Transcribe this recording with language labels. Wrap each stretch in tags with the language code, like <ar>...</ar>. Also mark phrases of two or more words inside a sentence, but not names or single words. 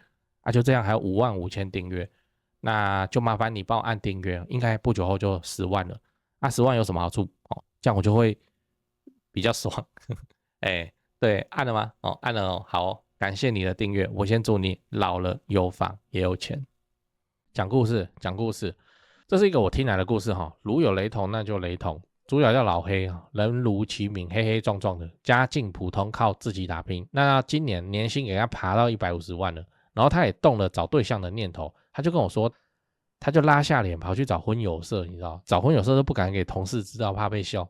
<zh>就這樣還有55000訂閱，那就麻煩你幫我按訂閱，應該不久後就10萬了。10萬有什麼好處？這樣我就會比較爽。對，按了嗎？按了哦，好哦，感謝你的訂閱。我先祝你老了有房也有錢。講故事，這是一個我聽來的故事哈，如有雷同那就雷同。主角叫老黑，人如其名，黑黑壯壯的，家境普通，靠自己打拼。那今年年薪給他爬到150萬了，然後他也動了找對象的念頭，他就跟我說，他就拉下臉跑去找婚友社，你知道，找婚友社都不敢給同事知道，怕被笑。</zh>